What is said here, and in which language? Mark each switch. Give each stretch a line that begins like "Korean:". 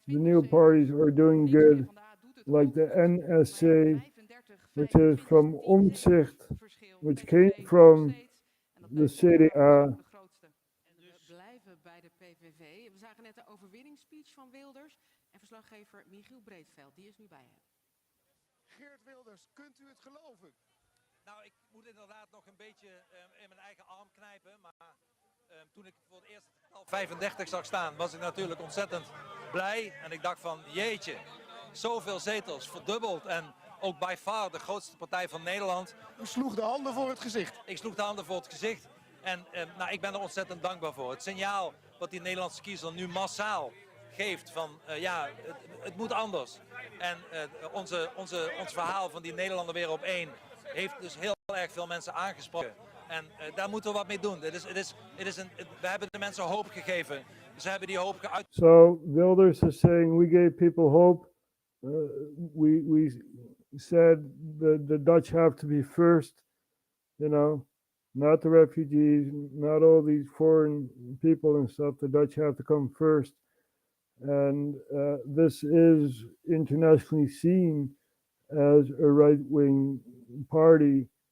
English: the new parties are doing good, like the NSC, which is from Omtzigt, which came from the CDA.
Dutch: We blijven bij de PVV. We zagen net de overwinningsspeech van Wilders en verslaggever Michiel Breedveld. Die is nu bij hem. Geert Wilders, kunt u het geloven? Nou, ik moet inderdaad nog een beetje in mijn eigen arm knijpen. Maar toen ik voor het eerst het getal 35 zag staan, was ik natuurlijk ontzettend blij. En ik dacht van, jeetje, zoveel zetels, verdubbeld. En ook
English: by far
Dutch: de grootste partij van Nederland. U sloeg de handen voor het gezicht. Ik sloeg de handen voor het gezicht. En nou, ik ben er ontzettend dankbaar voor. Het signaal wat die Nederlandse kiezer nu massaal geeft van ja, het moet anders. En ons verhaal van die Nederlander weer op één heeft dus heel erg veel mensen aangesproken. En daar moeten we wat mee doen. We hebben de mensen hoop gegeven. Ze hebben die hoop geuit.
English: So Wilders is saying we gave people hope. We said the Dutch have to be first, you know, not the refugees, not all these foreign people and stuff. The Dutch have to come first. And this is internationally seen as a right-wing party.